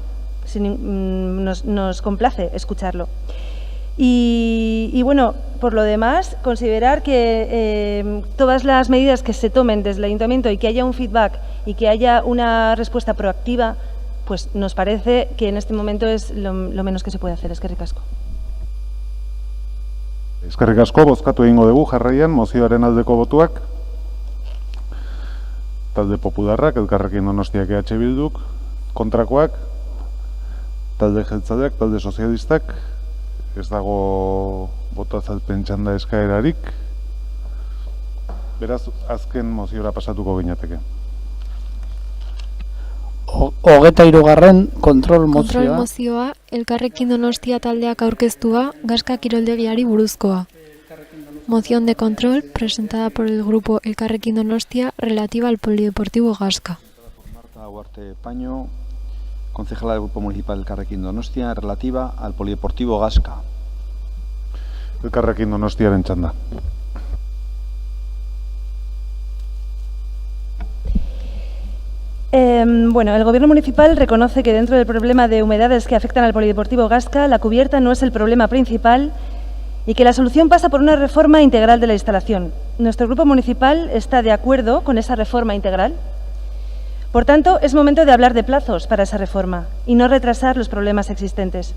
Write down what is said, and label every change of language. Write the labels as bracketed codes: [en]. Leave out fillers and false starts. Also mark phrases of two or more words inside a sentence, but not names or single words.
[es] Nos complace escucharlo. Y bueno, por lo demás, considerar que todas las medidas que se tomen desde el ayuntamiento y que haya un feedback y que haya una respuesta proactiva, pues nos parece que en este momento es lo menos que se puede hacer. [eu] Eskerrik asko. Eskerrik asko, bozkatu egingo dugu jarraian mozioaren aldeko botuak. Talde Popularrak, Elkarrekin Donostiak EH Bilduk, kontrakoak, talde Jeltzaleak, talde Sozialistak, ez dago botazalpen txanda eskaerarik. Beraz, azken moziora pasatuko ginateke. 23. Kontrol mozioa, Elkarrekin Donostia taldeak aurkeztua, Gaska kiroldegiari buruzkoa. [es] Moción de control presentada por el grupo Elkarrekin Donostia relativa al Polideportivo Gasca. Marta Huarte Paño, concejala del Grupo Municipal Elkarrekin Donostia, relativa al Polideportivo Gasca. [eu] Elkarrekin Donostiaren txanda. [es] Bueno, el Gobierno municipal reconoce que dentro del problema de humedades que afectan al Polideportivo Gasca, la cubierta no es el problema principal y que la solución pasa por una reforma integral de la instalación. Nuestro grupo municipal está de acuerdo con esa reforma integral. Por tanto, es momento de hablar de plazos para esa reforma y no retrasar los problemas existentes.